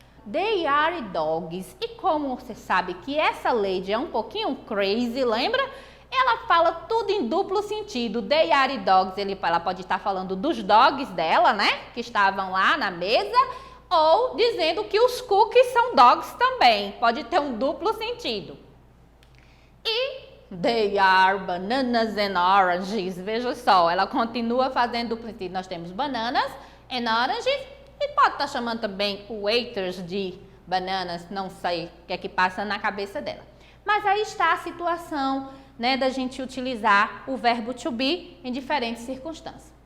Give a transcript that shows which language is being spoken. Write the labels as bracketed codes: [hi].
[en] They are dogs. [pt] E como você sabe que essa lady é um pouquinho crazy, lembra? Ela fala tudo em duplo sentido. [en] They are dogs, [pt] ela pode estar falando dos dogs dela, né? Que estavam lá na mesa. Ou dizendo que os cookies são dogs também. Pode ter um duplo sentido. [en] E they are bananas and oranges. [pt] Veja só, ela continua fazendo duplo sentido. Nós temos [en] bananas and oranges. [pt] E pode estar chamando também waiters de bananas. Não sei o que é que passa na cabeça dela. Mas aí está a situação, né, da gente utilizar o verbo to be em diferentes circunstâncias.